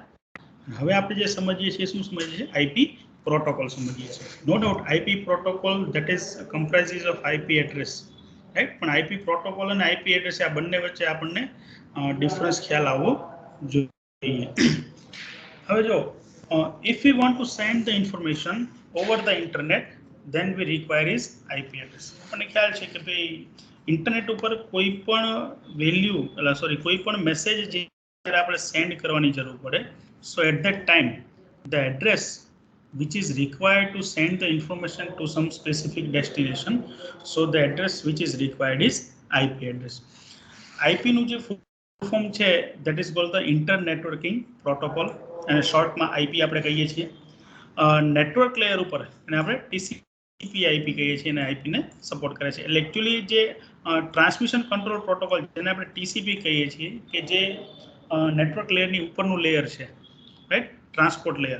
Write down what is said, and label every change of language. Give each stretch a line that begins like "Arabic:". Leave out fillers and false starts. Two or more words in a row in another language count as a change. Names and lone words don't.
Gujarati: હવે આપણે જે સમજીએ છીએ શું સમજીએ છીએ,
English: IP protocol
Gujarati: સમજીએ છીએ.
English: no doubt IP protocol that is comprises of IP address, right.
Gujarati: પણ
English: IP protocol
Gujarati: અને
English: IP address
Gujarati: આ બંને વચ્ચે આપણને ડિફરન્સ ખ્યાલ આવવો જોઈએ. હવે જો,
English: if we want to send the information over the internet then we require is IP address.
Gujarati: આપણને ખ્યાલ છે કે ભાઈ ઇન્ટરનેટ ઉપર કોઈ પણ વેલ્યુ કોઈ પણ મેસેજ જ્યારે આપણે સેન્ડ કરવાની જરૂર પડે,
English: so at that time the address which is required to send the information to some specific destination, so the address which is required is IP address. IP
Gujarati: નું જે
English: full form છે that is called the inter networking protocol,
Gujarati: અને શોર્ટમાં આઈપી આપણે કહીએ છીએ.
English: network layer
Gujarati: ઉપર અને આપણે
English: TCP IP
Gujarati: કહીએ છીએ અને આઈપીને સપોર્ટ કરે છે. એટલે એકચ્યુઅલી જે
English: transmission control protocol
Gujarati: જેને આપણે TCP કહીએ છીએ કે જે
English: network layer ની
Gujarati: ઉપરનું લેયર છે, રાઈટ,
English: transport layer.